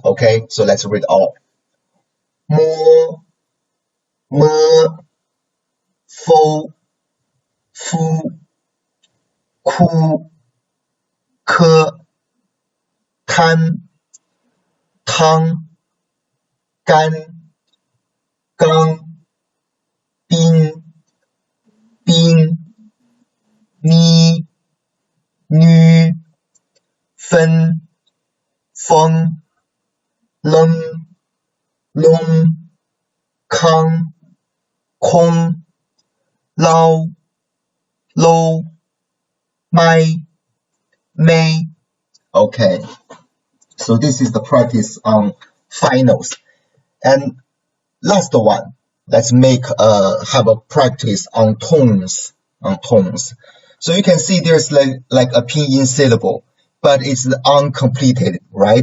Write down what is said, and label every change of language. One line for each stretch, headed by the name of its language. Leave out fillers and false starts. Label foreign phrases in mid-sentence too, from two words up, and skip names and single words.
English: Okay, so let's read all.
Chinese: Mo, me, fo, fu, ku, ke, tan, tang, gan, gang, 冰冰咪女分风冷龙康空捞楼麦 may.
English: Okay, so this is the practice on finals. And last one, let's have a practice on tones. So you can see there's like a pinyin syllable, but it's uncompleted, right?